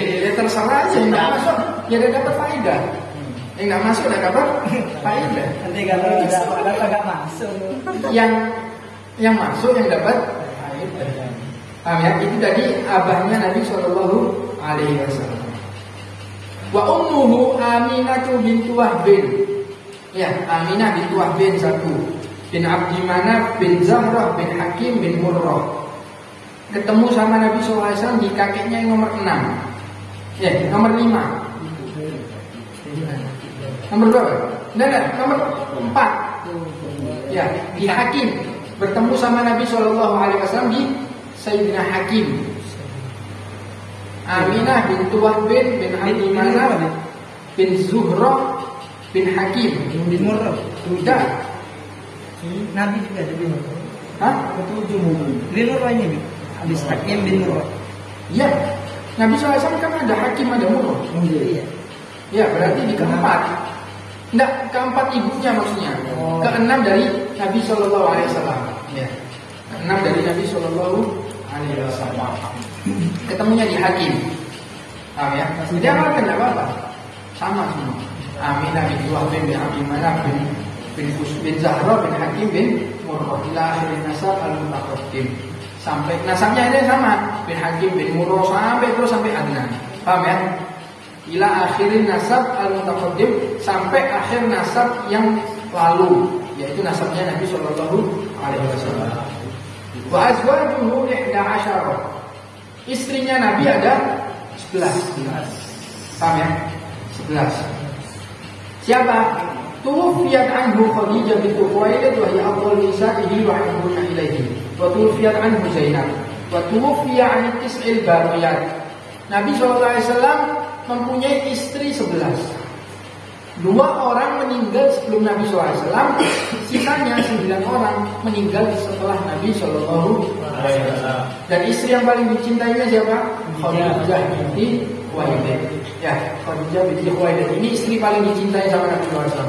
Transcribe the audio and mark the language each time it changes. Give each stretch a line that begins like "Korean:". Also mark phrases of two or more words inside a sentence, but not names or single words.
Indonesian: Ya terserah aja, yang nggak masuk, ya udah dapat faedah. Yang nggak masuk udah dapat faedah. Nanti kalau ada nggak masuk, yang masuk yang dapat faedah. Paham ya? Itu tadi abahnya Nabi
Arabic: صلى الله عليه وسلم. وأمه آمنة بنت وهب.
Indonesian: Ya, Aminah bintu Wahbin satu. Bin Abdi Manaf bin Zahrah bin Hakim bin Murrah. Ketemu sama Nabi SAW di kakeknya yang nomor 6. Ya, nomor 5. Nomor berapa? Enggak, nomor 4. Ya, di Hakim. Bertemu sama Nabi SAW di Sayyidina Hakim. Aminah bintu Wahbin bin Abdi Manaf bin Zuhrah bin Hakim bin Murrah. Sudah. Nabi juga jadi Hah? Ketujuh mungkin. Bin Murrah ini, habis Hakim bin Murrah. Iya. Nabi SAW kan ada Hakim, ada Murrah. Iya. Ya, berarti di keempat. Enggak, keempat ibunya maksudnya. Keenam dari Nabi SAW. Ya. Keenam dari Nabi SAW. Ketemunya di Hakim. Paham ya? Dia amalkan enggak apa-apa. Sama semua. Aminah bin Wahb bin Abi Manaf bin Zahra bin Hakim bin Murrah
Arabic: إلى آخر النسب المتقدم.
Indonesian: Sampai nasabnya ini sama, bin Hakim bin Murrah sampai Adnan. Paham ya?
Arabic: إلى آخر النسب المتقدم,
Indonesian: sampai akhir nasab yang lalu, yaitu nasabnya Nabi
Arabic: صلى الله عليه وسلم. وأزواجه 11.
Indonesian: Istrinya Nabi ada 11. Paham ya? 11. Siapa?
Arabic: توفيت عنه خديجة بنت خويلد وهي أفضل نسائه وأحبها إليه. وتوفيت عنه زينب. وتوفي عن تسع البريات.
Indonesian: Nabi SAW mempunyai istri 11. 2 orang meninggal sebelum Nabi SAW, sisanya 9 orang meninggal setelah Nabi SAW. Dan istri yang paling dicintainya siapa? Khadijah binti Khuwailid. Ya, Khadijah binti Khuwailid ini istri paling dicintai sama Nabi SAW.